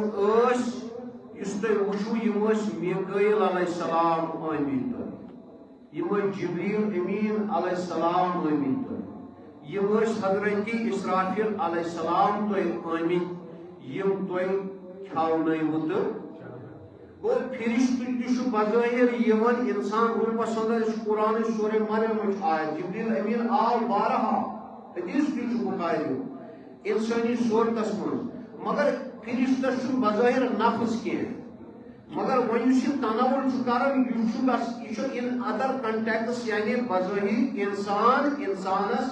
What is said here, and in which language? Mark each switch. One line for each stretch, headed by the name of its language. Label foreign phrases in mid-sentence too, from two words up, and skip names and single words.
Kashmiri: ٲسۍ یُس تُہۍ وٕچھو یِم ٲسۍ میٖکٲیِل
Arabic: علیہ السلام
Kashmiri: آمٕتۍ یم جبریل امین
Arabic: علیہ السلام
Kashmiri: آمٕتۍ یم حضرت اسرافیل
Arabic: علیہ السلام
Kashmiri: تہ آمٕتۍ یم تہ کھاونٲیو تہٕ گوٚو فرشتہٕ تہِ چھُ بظٲہر یِوان انسان روٗپس اندر یہِ چھُ قرآن سورہ مریم آیت جبریل امین آو بارہا حدیث تہِ چھُ بخاری انسٲنی صورتس منٛز مگر فرشتس چھُنہٕ بظٲہر نفس کینٛہہ مگر وۄنۍ یُس یہِ تناول چھُ کران یہِ چھُ
English: in other contexts
Kashmiri: یعنی بظٲہر انسان انسانس